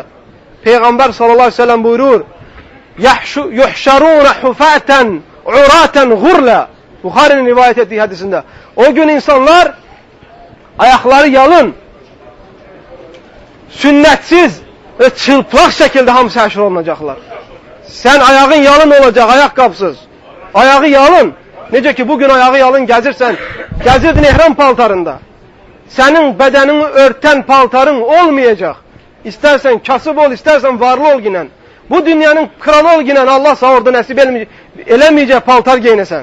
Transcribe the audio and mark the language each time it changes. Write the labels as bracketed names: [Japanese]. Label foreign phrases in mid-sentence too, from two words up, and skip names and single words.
[Azerbaijani] Peyğəmbər [Arabic] صلى الله عليه وسلم [Azerbaijani] buyurur: [Arabic] يحشرون حفاة عراة غرلا. [Azerbaijani] Buxarinin rivayət etdiyi hədisində. O gün insanlar ayaqları yalın, sünnətsiz və çılplaq şəkildə hamısı həşr olunacaqlar. [Turkish] Sen ayağın yalın olacak, ayakkabısız. Ayağı yalın. [Azerbaijani] Necə ki bugün ayağı yalın gəzirsən, gəzirdin ihram paltarında. [Turkish] Senin bedenini örten paltarın olmayacak. İstersen kasıb ol, istersen varlı ol yine. Bu dünyanın kralı ol yine, Allah sana orada nasip eləmeyecek paltar giyinesen.